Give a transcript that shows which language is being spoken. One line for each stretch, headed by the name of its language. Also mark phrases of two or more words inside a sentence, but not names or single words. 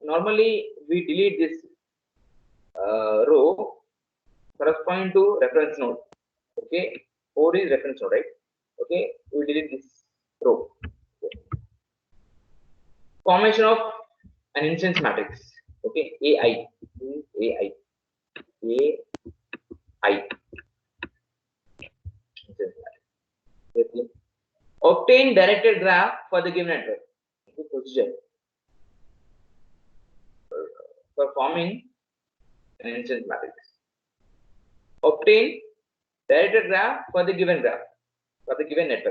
English: Normally we delete this row corresponding to reference node. Okay, 4 is reference node, right? Okay, we delete this row. Okay. Formation of an instance matrix. Okay, AI. AI. AI. Instance matrix. Okay. Obtain directed graph for the given network. Okay, procedure for forming an instance matrix. Obtain directed graph for the given graph, for the given network.